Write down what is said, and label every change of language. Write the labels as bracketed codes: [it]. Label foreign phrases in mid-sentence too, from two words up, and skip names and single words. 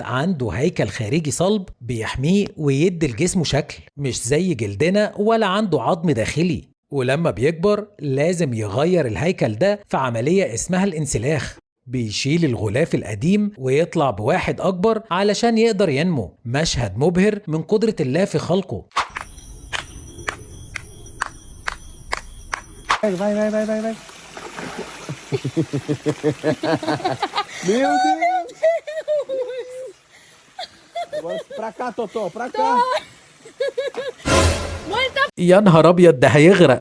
[ar] عنده هيكل خارجي صلب بيحميه ويدي لجسمه شكل، مش زي جلدنا ولا عنده عظم داخلي. ولما بيكبر لازم يغير الهيكل ده في عملية اسمها الانسلاخ، بيشيل الغلاف القديم ويطلع بواحد أكبر علشان يقدر ينمو. مشهد مبهر من قدرة الله في خلقه. [pt] Vai. Meu Deus! Agora pra cá, Totó, pra cá. [ar] يا نهار ابيض، ده هيغرق.